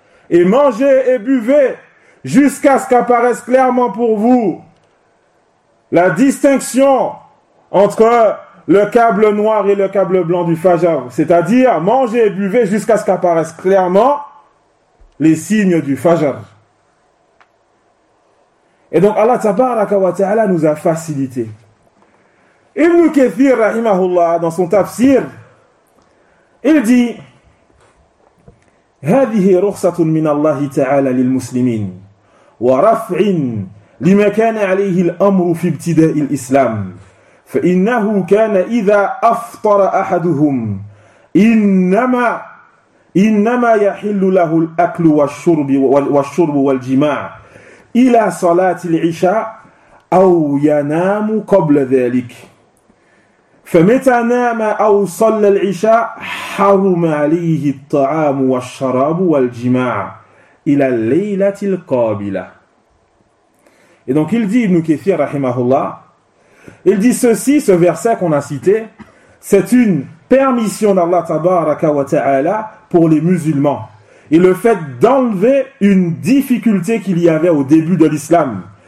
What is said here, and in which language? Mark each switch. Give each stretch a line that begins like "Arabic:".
French: Et mangez et buvez jusqu'à ce qu'apparaisse clairement pour vous la distinction entre le câble noir et le câble blanc du fajr. C'est-à-dire, mangez et buvez jusqu'à ce qu'apparaisse clairement les signes du fajr. Et donc Allah tabaraka wa ta'ala nous a facilité. Ibn Kathir rahimahullah dans son tafsir, il dit
Arabic: هذه رخصة من الله تعالى للمسلمين ورفع لما كان عليه الأمر في ابتداء الإسلام فإنه كان إذا أفطر أحدهم إنما يحل له الأكل والشرب والجماع إلى صلاة العشاء أو ينام قبل ذلك فمتى نام أو صلى العشاء حرم عليه الطعام والشراب والجماع إلى الليلة القابلة.
French: Et donc il dit, Ibn Kathir rahimahullah, il dit ceci, ce verset qu'on a cité, c'est une permission d'Allah tabaraka wa ta'ala pour les musulmans. Et le fait d'enlever une difficulté qu'il y avait au début de l'islam.